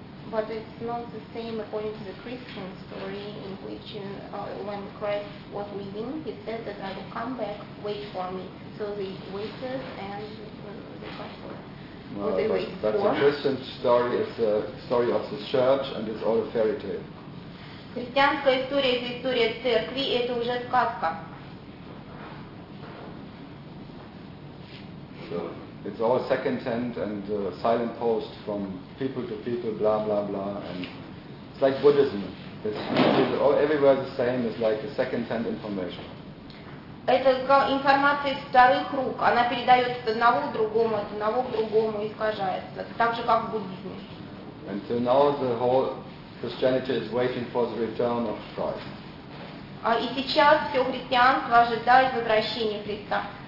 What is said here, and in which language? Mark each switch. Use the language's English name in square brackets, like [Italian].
[English] But it's not the same according to the Christian story in which when Christ was leaving, He said that I will come back, wait for me. So they waited and they got for That's a Christian story, it's a story of the church and it's all a fairy tale. [Russian] Христианская история — это история церкви, это уже сказка. [English] It's all second hand and silent post from people to people, blah blah blah, and it's like Buddhism. It's all everywhere the same. It's like a second hand information. [Russian] Это информация из вторых рук. Она передается от одного к другому, искажается, так же как в буддизме. Until now, the whole Christianity is waiting for the return of Christ. И сейчас все христианство ожидает возвращения Христа.